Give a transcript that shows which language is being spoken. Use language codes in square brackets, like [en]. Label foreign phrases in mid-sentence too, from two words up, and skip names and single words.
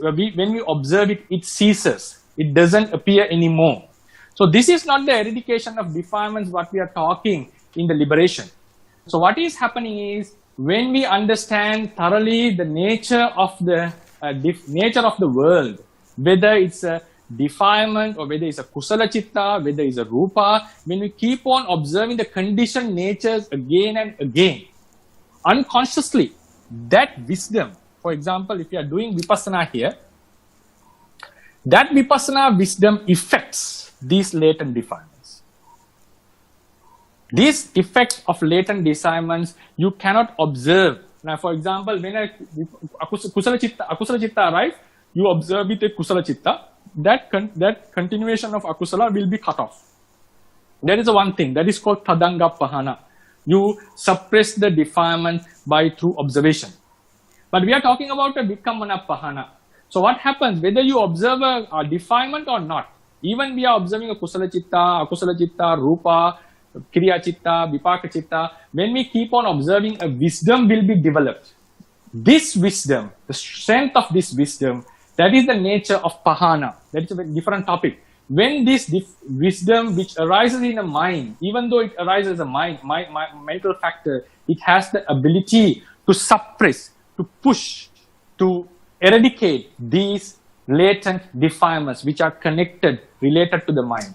[en] When we observe it, it ceases. It doesn't appear anymore. So this is not the eradication of defilements what we are talking in the liberation. So what is happening is when we understand thoroughly the nature of the world, whether it's a defilement or whether it's a [pi] kusala chitta, [en] whether it's a rupa, when we keep on observing the conditioned natures again and again, unconsciously, that wisdom, for example, if you are doing Vipassana here, that Vipassana wisdom affects these latent defilements. These effects of latent defilements you cannot observe. Now, for example, when a [pi] kusala chitta [en] arrives, you observe with a [pi] kusala chitta, [en] that continuation of akusala will be cut off. That is the one thing. That is called [pi] tadanga pahana. [en] You suppress the defilement through observation. But we are talking about a [pi] vikamana pahana. [en] So what happens, whether you observe a defilement or not, even we are observing a [pi] kusala chitta, akusala chitta, rupa, kriya chitta, vipaka chitta, [en] when we keep on observing, a wisdom will be developed. This wisdom, the strength of this wisdom, that is the nature of pahana. That is a very different topic. When this wisdom which arises in a mind, even though it arises as a mental factor, it has the ability to suppress, to push, to eradicate these latent defilements which are related to the mind.